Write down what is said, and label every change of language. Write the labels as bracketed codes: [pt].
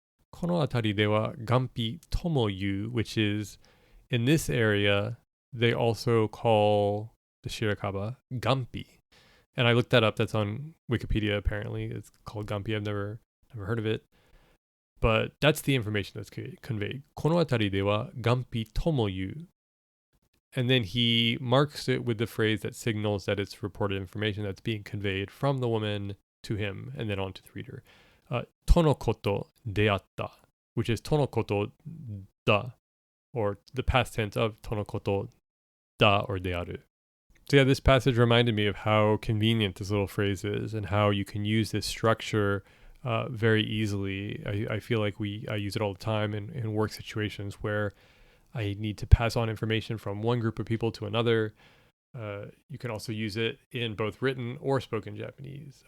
[ja] この辺りではガンピとも言う, [en] which is in this area they also call the shirakaba gampi. And I looked that up. That's on Wikipedia apparently. It's called gampi. I've never Never heard of it. But that's the information that's conveyed. [ja] この辺りでは元否とも言う. [en] And then he marks it with the phrase that signals that it's reported information that's being conveyed from the woman to him and then on to the reader. [ja] とのことであった, [en] which is とのことだ, or the past tense of とのことだ or である. So yeah, this passage reminded me of how convenient this little phrase is and how you can use this structure very easily. I feel like I use it all the time in work situations where I need to pass on information from one group of people to another. You can also use it in both written or spoken Japanese.